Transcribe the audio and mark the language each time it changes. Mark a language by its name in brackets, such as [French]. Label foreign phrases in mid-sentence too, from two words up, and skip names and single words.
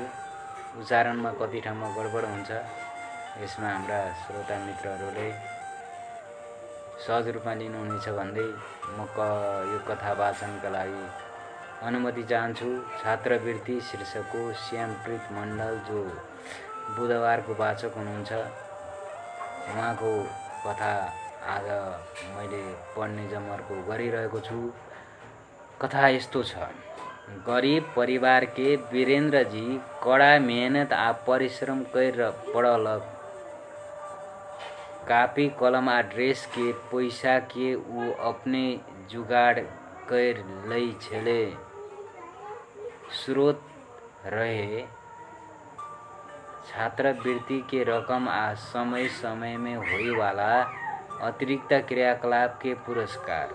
[Nepali] उच्चारणमा कति ठाउँमा गडबड हुन्छ, यसमा हाम्रा श्रोता मित्रहरूले सहज रूपमा लिनुहुनेछ भन्दै म यो कथा वाचनका लागि अनुमति चाहन्छु। छात्रवृत्ति शीर्षकको श्यामप्रीत मण्डल जो बुधबारको वाचक हुनुहुन्छ, उहाँको कथा आज मैले पढ्ने जमर्को गरिरहेको छु। कथा यस्तो छ। [Maithili] गरीब परिवार के वीरेंद्र जी कड़ा मेहनत आ परिश्रम कर पढ़लक। कापी कलम आ ड्रेस के पैसा के वो अपने जुगाड़ कर लई छेले। स्रोत रहे छात्रवृत्ति के रकम आ समय समय में होने वाला अतिरिक्त क्रियाकलाप के पुरस्कार।